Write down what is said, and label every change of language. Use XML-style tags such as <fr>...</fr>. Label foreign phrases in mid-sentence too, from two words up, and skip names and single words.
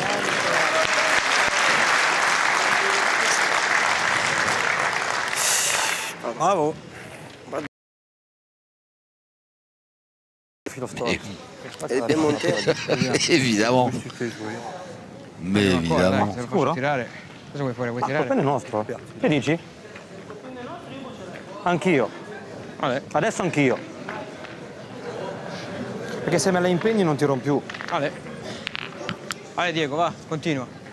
<fr>Bravo. Elle est bien montée. Évidemment. Mais évidemment.</fr> <it>Se lo faccio tirare. Cosa vuoi fare? Vuoi Il tirare? pene è nostro. Che dici? Anch'io. Ale, Adesso anch'io. Perché se me la impegni non tiro più. Ale. Ale Diego, va, continua.</it>